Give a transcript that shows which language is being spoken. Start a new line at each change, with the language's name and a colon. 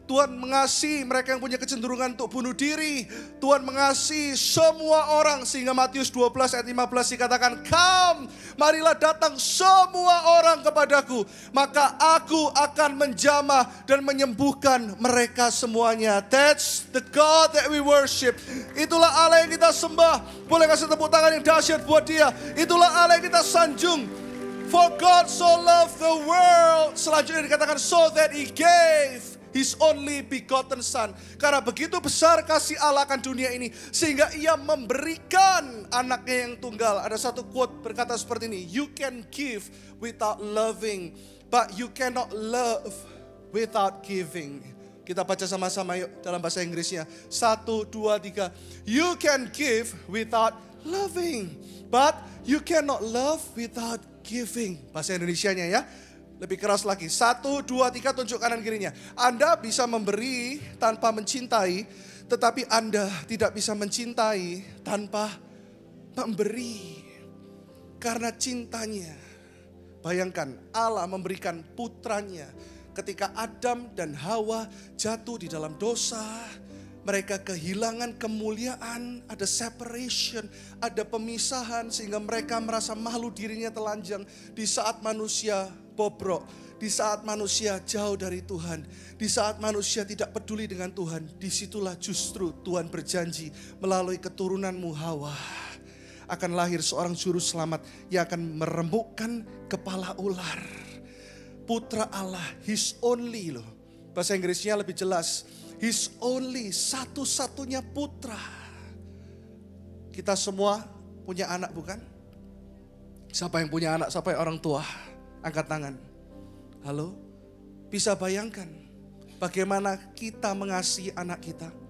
Indonesian: Tuhan mengasihi mereka yang punya kecenderungan untuk bunuh diri. Tuhan mengasihi semua orang. Sehingga Matius 12 ayat 15 dikatakan, come, marilah datang semua orang kepadaku. Maka aku akan menjamah dan menyembuhkan mereka semuanya.
English: That's the God that we worship.
Indonesian: Itulah Allah yang kita sembah. Boleh kasih tepuk tangan yang dahsyat buat dia. Itulah Allah yang kita sanjung.
English: For God so loved the world.
Indonesian: Selanjutnya dikatakan
English: so that he gave his only begotten son.
Indonesian: Karena begitu besar kasih Allah akan dunia ini, sehingga ia memberikan anaknya yang tunggal. Ada satu quote berkata seperti ini,
English: you can give without loving, but you cannot love without giving.
Indonesian: Kita baca sama-sama yuk dalam bahasa Inggrisnya. 1, 2, 3.
English: You can give without loving, but you cannot love without giving.
Indonesian: Bahasa Indonesianya ya. Lebih keras lagi. 1, 2, 3 tunjuk kanan kirinya. Anda bisa memberi tanpa mencintai, tetapi Anda tidak bisa mencintai tanpa memberi. Karena cintanya. Bayangkan Allah memberikan putranya. Ketika Adam dan Hawa jatuh di dalam dosa, mereka kehilangan kemuliaan, ada separation, ada pemisahan sehingga mereka merasa malu dirinya telanjang. Di saat manusia bobrok, di saat manusia jauh dari Tuhan, di saat manusia tidak peduli dengan Tuhan, disitulah justru Tuhan berjanji melalui keturunanmu Hawa akan lahir seorang juru selamat yang akan meremukkan kepala ular. Putra Allah,
English: his only
Indonesian: loh. Bahasa Inggrisnya lebih jelas.
English: His only,
Indonesian: satu-satunya putra. Kita semua punya anak bukan? Siapa yang punya anak, siapa yang orang tua? Angkat tangan. Halo? Bisa bayangkan bagaimana kita mengasihi anak kita.